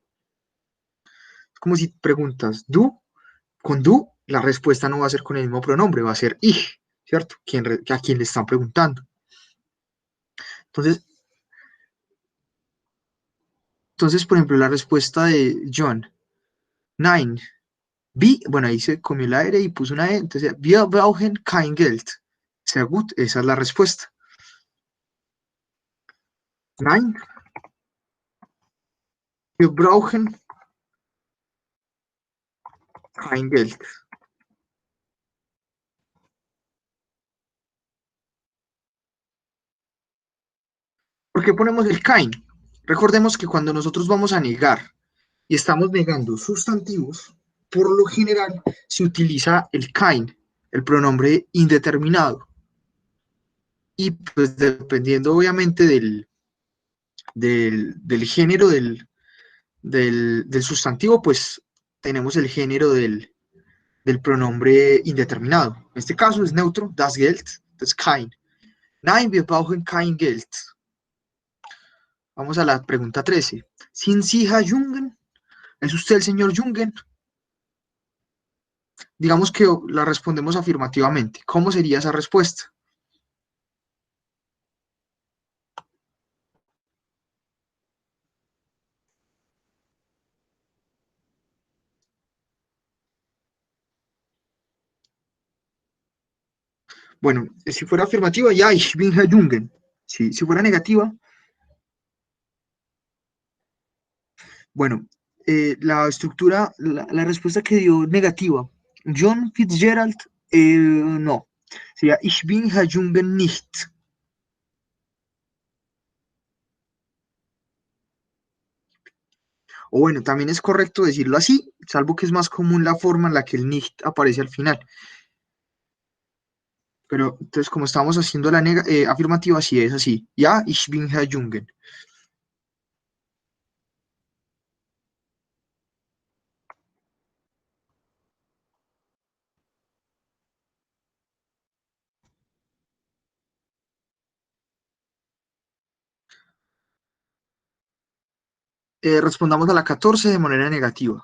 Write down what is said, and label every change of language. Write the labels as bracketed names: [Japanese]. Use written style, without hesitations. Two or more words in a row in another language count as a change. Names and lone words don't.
[Spanish] Es como si preguntas du, con du, la respuesta no va a ser con el mismo pronombre, va a ser ich, ¿cierto? A quien le están preguntando. Entonces, por ejemplo, la respuesta de John, nein, bueno, ahí se comió la R y puso una E, entonces, [German] wir brauchen kein Geld. Sehr gut, [Spanish] esa es la respuesta. [German] Nein, wir brauchen kein Geld. [Spanish] ¿Por qué ponemos el kein? Recordemos que cuando nosotros vamos a negar y estamos negando sustantivos, por lo general se utiliza el kein, el pronombre indeterminado. Y pues dependiendo obviamente del género del sustantivo, pues tenemos el género del pronombre indeterminado. En este caso es neutro, [German] das Geld, das kein. Nein, wir brauchen kein Geld. [Spanish] Vamos a la pregunta 13. [German] Sind Sie Herr Jungen? [Spanish] ¿Es usted el señor Jungen? Digamos que la respondemos afirmativamente. ¿Cómo sería esa respuesta? Bueno, si fuera afirmativa, [German] ja, ich bin Herr Jungen. [Spanish] Si fuera negativa, bueno, la respuesta que dio negativa, John Fitzgerald, no. Sería, [German] ich bin Herr Jungen nicht. [Spanish] O bueno, también es correcto decirlo así, salvo que es más común la forma en la que el nicht aparece al final. Pero entonces, como estamos haciendo la afirmativa, sí es así. [German] Ja, ich bin Herr Jungen. [Spanish] Respondamos a la 14 de manera negativa.